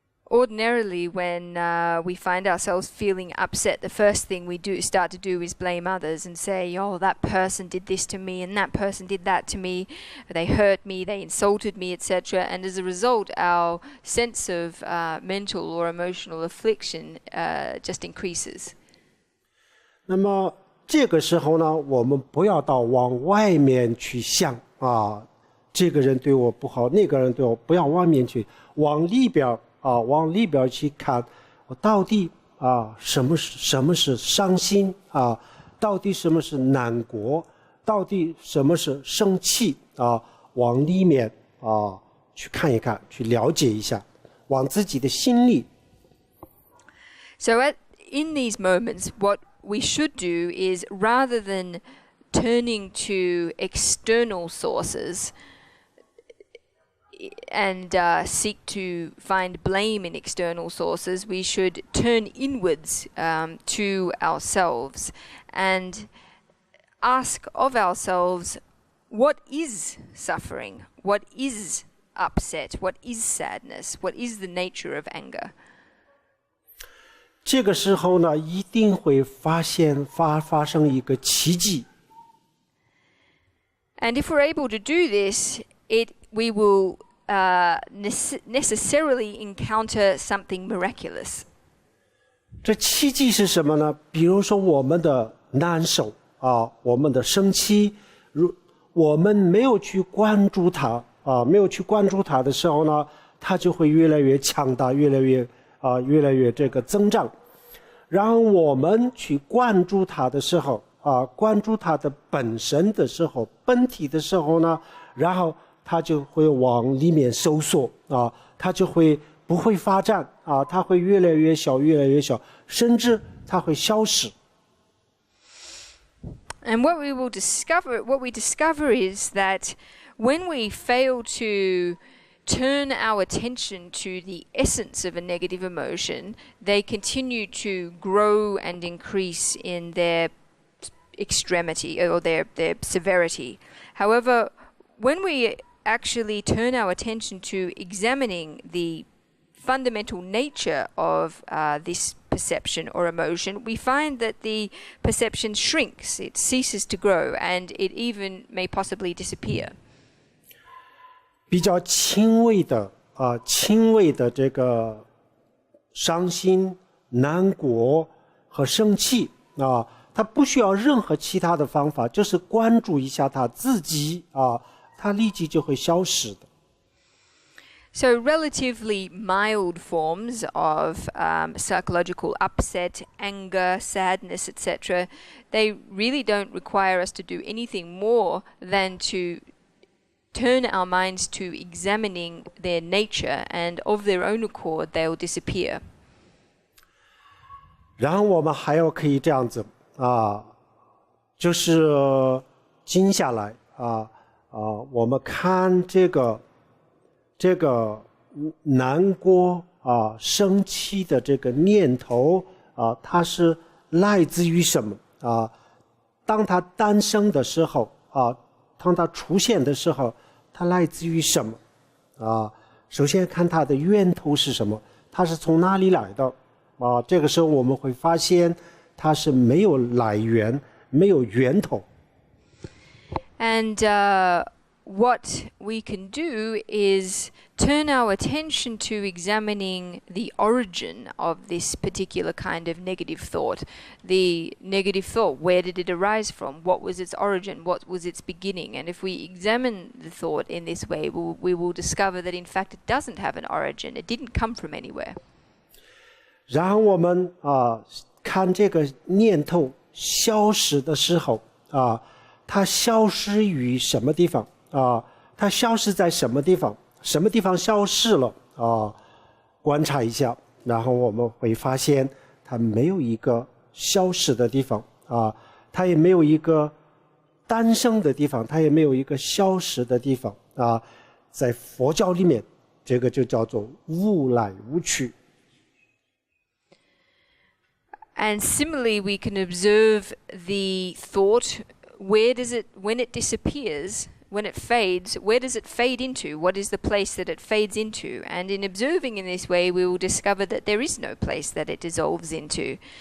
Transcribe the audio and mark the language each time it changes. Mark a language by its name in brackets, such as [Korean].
[English] Ordinarily, when we find ourselves feeling upset, the first thing we start to do is blame others and say, oh, that person did this to me and that person did that to me, they hurt me, they insulted me, etc. And as a result, our sense of mental or emotional affliction just increases. [Chinese] 那么这个时候呢，我们不要往外面去想这个人对我不好，那个人对我，不要往面去，往里边去看，到底什么是伤心到底什么是难过，到底什么是生气往里面去看一看，去了解一下，往自己的心里。 [English] So in these moments, what we should do is, rather than turning to external sources and seek to find blame in external sources, we should turn inwards to ourselves and ask of ourselves, what is suffering? What is upset? What is sadness? What is the nature of anger? [Chinese] 这个时候呢，一定会发生一个奇迹。 [English] And if we're able to do this, we will necessarily encounter something miraculous. [Chinese] 这奇迹是什么呢？比如说我们的难受我们的生气，我们没有去关注它的时候呢，它就会越来越强大，越来越这个增长。然后我们去关注它的时候关注它的本身的时候，本体的时候呢，然后它就会往里面收缩它就不会发展它会越来越小，甚至它会消失。 [English] And what we discover is that when we fail to turn our attention to the essence of a negative emotion, they continue to grow and increase in their extremity or their severity. However, when we actually turn our attention to examining the fundamental nature of this perception or emotion, we find that the perception shrinks, it ceases to grow, and it even may possibly disappear. [Chinese] 比较轻微的这个伤心、难过和生气它不需要任何其他的方法，就是关注一下它自己它立即就会消失的。 [English] So, relatively mild forms of psychological upset, anger, sadness, etc., they really don't require us to do anything more than to turn our minds to examining their nature, and of their own accord, they'll disappear. [Chinese] 然后我们还要可以这样子就是静下来我们看这个难过生气的这个念头它是来自于什么当它诞生的时候当它出现的时候，它来自于什么首先看它的源头是什么，它是从哪里来的这个时候我们会发现它是没有来源，没有源头。 [English] And what we can do is turn our attention to examining the origin of this particular kind of negative thought. The negative thought, where did it arise from? What was its origin? What was its beginning? And if we examine the thought in this way, we will discover that in fact it doesn't have an origin. It didn't come from anywhere. [Chinese] 然后我们看这个念头消失的时候它消失于什么地方它消失在什么地方？什么地方消失了观察一下，然后我们会发现它没有一个消失的地方它也没有一个诞生的地方，它也没有一个消失的地方在佛教里面，这个就叫做无来无去。 [English] And similarly, we can observe the thought. Where does it, when it disappears, when it fades, where does it fade into? What is the place that it fades into? And in observing in this way, we will discover that there is no place that it dissolves into.